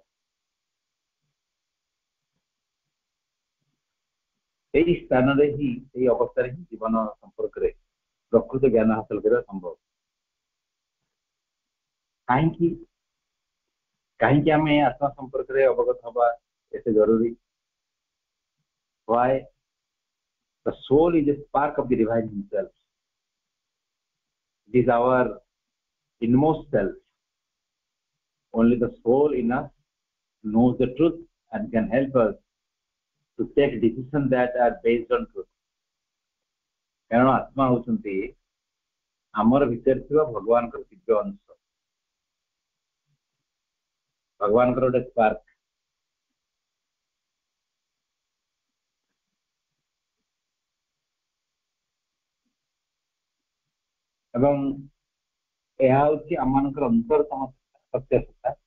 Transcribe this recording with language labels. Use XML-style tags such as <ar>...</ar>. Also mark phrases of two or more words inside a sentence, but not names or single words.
<or>ସେଇ ସ୍ଥାନରେ ହିଁ, ସେଇ ଅବସ୍ଥାରେ ହିଁ ଜୀବନ ସମ୍ପର୍କରେ ପ୍ରକୃତ ଜ୍ଞାନ ହାସଲ କରିବା ସମ୍ଭବ। କାହିଁକି ଆମେ ଆତ୍ମା ସମ୍ପର୍କରେ ଅବଗତ ହବା ଏତେ ଜରୁରୀ?</or> <en>Why? The soul is a spark of the divine himself. It is our inmost self. Only the soul in us knows the truth and can help us to take decisions that are based on truth.</en> <or>କାରଣ ଆତ୍ମା ହଉଛନ୍ତି ଆମର ଭିତରେ ଥିବା ଭଗବାନଙ୍କର ଦିବ୍ୟ ଅଂଶ, ଭଗବାନଙ୍କର ଗୋଟେ ସ୍ପାର୍କ। ଏବଂ ଏହା ହଉଛି ଆମମାନଙ୍କର ଅନ୍ତରତମ ସତ୍ୟ ସତ୍ତା।</or>